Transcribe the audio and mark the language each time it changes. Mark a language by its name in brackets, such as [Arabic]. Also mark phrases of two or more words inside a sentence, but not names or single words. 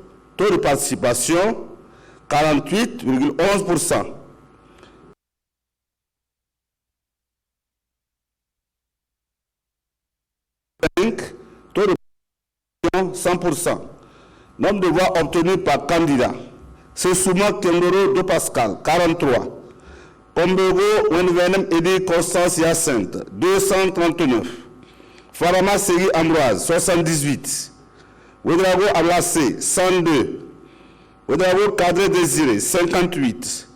[French] Taux de participation, 48,11%. Taux de participation, 100%. Nombre de voix obtenues par candidat. Sessouma Kiemdoro Do Pascal, 43. Kombego Wenvenem Edi Constance Hyacinthe, 239. Farama Segui Ambroise, 78. Oudrao Ablassé, 102. Oudrao Cadre Désiré, 58.